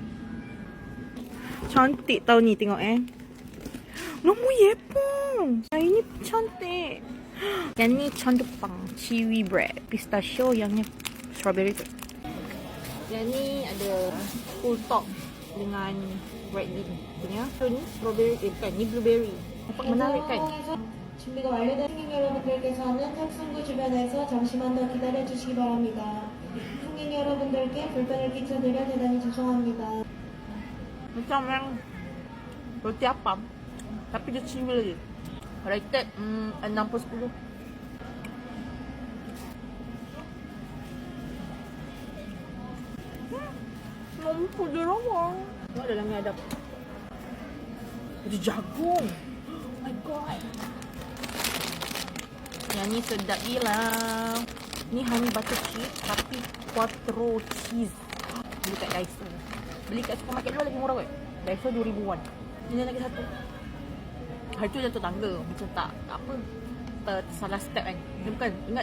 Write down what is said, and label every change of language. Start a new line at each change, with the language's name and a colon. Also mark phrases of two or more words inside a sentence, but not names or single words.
Malay: Cantik tau ni, tengok nombor Yepong. Ini cantik. Yang ni can Jepang,
English: kiwi bread,
Malay: pistachio. Yang ni strawberry tu. Yang ni ada
English: full top
Malay: dengan
English: red bean
Malay: punya. So ni strawberry, bukan, ni blueberry. Nampak menarik kan?
Korean: 준비가 완료된 승객 여러분들께서는 탑승구 주변에서 잠시만 더 기다려 주시기 바랍니다. 승객 여러분들께 불편을 끼쳐드려 대단히 죄송합니다.
Malay: Macam yang roti apam, tapi dia cimbil lagi. Rated 6/10. Mampu dia rawang. Tengok dalam ni ada jagung.
English: Oh my god.
Malay: Yang ni sedap gila. Ni
English: honey butter cheese
Malay: tapi quattro cheese. Beli kat Daiso. Beli kat supermarket dulu lagi murah kot. Daiso 2,000 won. Ini lagi satu. Hari tu jatuh tangga. Macam tak apa. Salah step kan. Dia bukan.